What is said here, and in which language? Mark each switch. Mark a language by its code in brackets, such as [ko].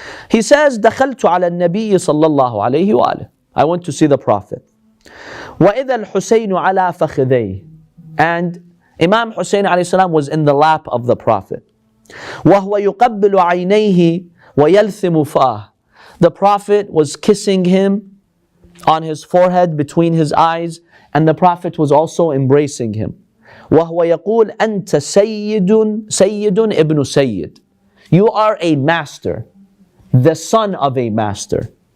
[en] He says, [ar] دخلت على النبي صلى الله عليه وآله. [en] I went to see the Prophet. [ar] وإذا الحسين على فخذيه. [en] And Imam Hussein alayhi salam was in the lap of the Prophet. [ar] وهو يقبل عينيه ويلثم فاه. [en] The Prophet was kissing him on his forehead between his eyes, and the Prophet was also embracing him. [ar] وهو يقول أنت سيد ابن سيد. [en] You are a master, the son of a master.